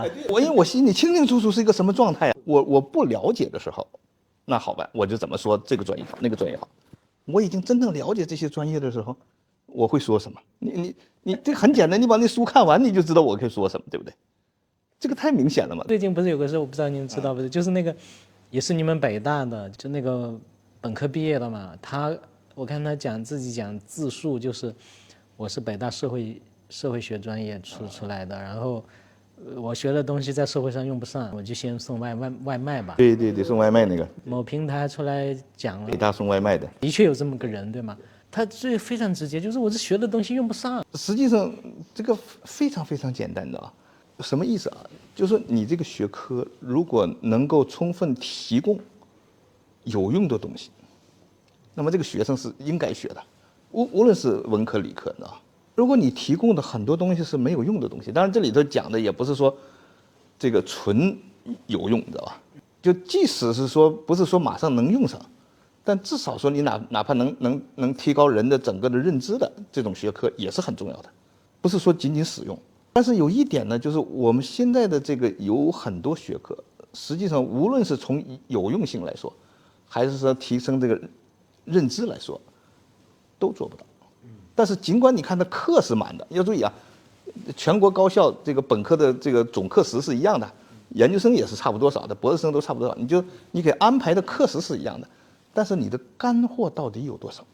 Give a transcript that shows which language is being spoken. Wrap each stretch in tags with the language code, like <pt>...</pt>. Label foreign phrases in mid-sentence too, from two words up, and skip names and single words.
<zh>因為我心裡清清楚楚是一個什麼狀態，我不了解的時候，那好吧，我就怎麼說這個專業好，那個專業好。我已經真正了解這些專業的時候，我會說什麼？你這很簡單，你把那書看完，你就知道我可以說什麼，對不對？這個太明顯了嘛。最近不是有個事，我不知道你們知道不是，就是那個也是你們北大的，就那個本科畢業的嘛，我看他自己講自述，就是我是北大社會學專業出來的，然後我學的東西在社會上用不上，我就先送外賣吧。對，送外賣那個。某平台出來講了，北大送外賣的，的確有這麼個人，對嗎？他这非常直接，就是我這學的東西用不上。實際上，這個非常非常簡單的啊，什麼意思啊？就是說你這個學科如果能夠充分提供有用的東西，那麼這個學生是應該學的，無論是文科理科的啊。如果你提供的很多東西是沒有用的東西，當然這裡頭講的也不是說這個純有用，知道吧？就即使是說不是說馬上能用上，但至少說你哪怕能提高人的整個的認知的這種學科也是很重要的，不是說僅僅使用。但是有一點呢，就是我們現在的這個有很多學科，實際上無論是從有用性來說，還是說提升這個認知來說，都做不到。但是儘管你看它課是滿的，要注意啊，全國高校這個本科的這個總課時是一樣的，研究生也是差不多少的，博士生都差不多少，你給安排的課时是一樣的，但是你的乾貨到底有多少？</zh>